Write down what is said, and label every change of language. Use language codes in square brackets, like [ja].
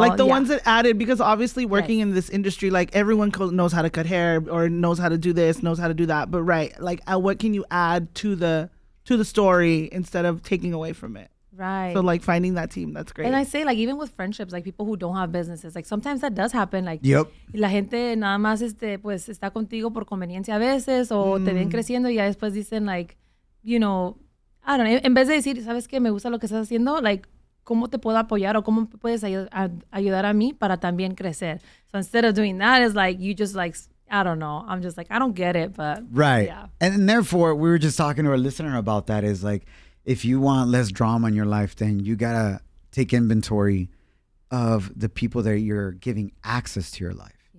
[en] like the ones that added, because obviously working in this industry, like everyone knows how to cut hair or knows how to do this, knows how to do that. But like what can you add to the story instead of taking away from it? Right. So like finding that team, that's great. And I say like even with friendships, like people who don't have businesses, like sometimes that does happen. [es] Like la gente nada más pues está contigo por conveniencia a veces, o te ven creciendo y ya después dicen like, [en] you know, I don't know, [es] en vez de decir, ¿sabes qué? Me gusta lo que estás haciendo, like, ¿cómo te puedo apoyar o cómo puedes ayudar a mí para también crecer? [en] So instead of doing that, it's like, you just like, I don't know. I'm just like, I don't get it, but yeah. And therefore, we were just talking to our listener about that, is like, if you want less drama in your life, then you gotta take inventory of the people that you're giving access to your life.